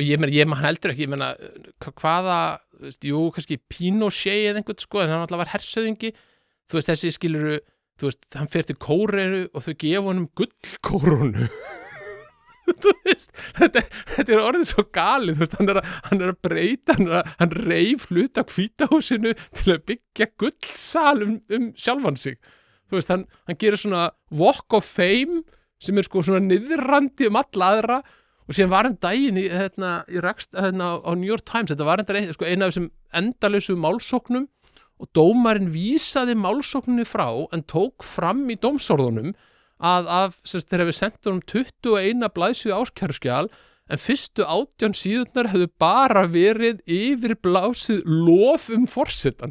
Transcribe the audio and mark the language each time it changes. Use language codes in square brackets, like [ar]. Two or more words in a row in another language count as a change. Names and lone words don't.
[is] og ég man heldur ekki, ég meina hvaða, jú, kannski Pinochet eða einhvern sko, en hann alltaf var hersöðingi þú veist, þessi skiluru þú veist, hann fer til Kóreinu og þau gefa honum gullkórónu þú veist, þetta er orðið svo galið, þú veist, hann er að breyta, hann reif hluta Hvítahúsinu til að byggja gullsal um sjálfan sig, þú veist, hann gerir svona [en] walk of fame [is] sem er sko svona niðrandi alla aðra og síðan var daginn ég rakst á New York Times, þetta var sko, eina af þessum endalausu málsóknum og dómarinn vísaði málsókninni frá en tók fram í dómsorðunum að þeir hefði sendt honum 21 blaðsíðu áskæruskjal en fyrstu 18 síðurnar hefðu bara verið yfirblásið lof forsetann.